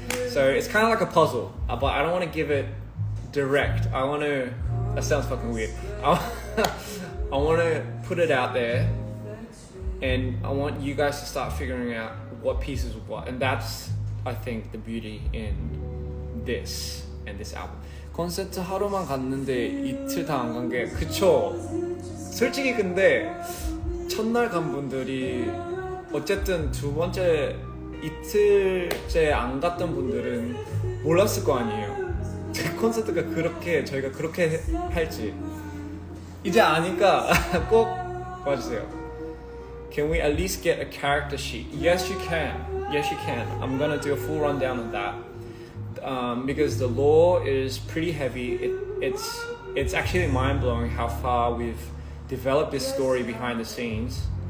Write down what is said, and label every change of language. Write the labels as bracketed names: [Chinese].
[English] So it's kind of like a puzzle, but I don't want to give it direct. That sounds fucking weird. I want to put it out there, and I want you guys to start figuring out what pieces of what. And that's, I think, the beauty in this and this album. [Korean] 콘서트 하루만 갔는데 이틀 다 안 간 게, 그쵸. 솔직히 근데 첫날 간 분들이 어쨌든 두 번째 이틀째 안 갔던 분들은 몰랐을 거 아니에요. 콘서트가 저희가 그렇게 할지. 이제 아니까 꼭 와주세요. [English] Can we at least get a character sheet? Yes, you can. Yes, you can. I'm gonna do a full rundown of that. Because the lore is pretty heavy. It's actually mind-blowing how far we've developed this story behind the scenes.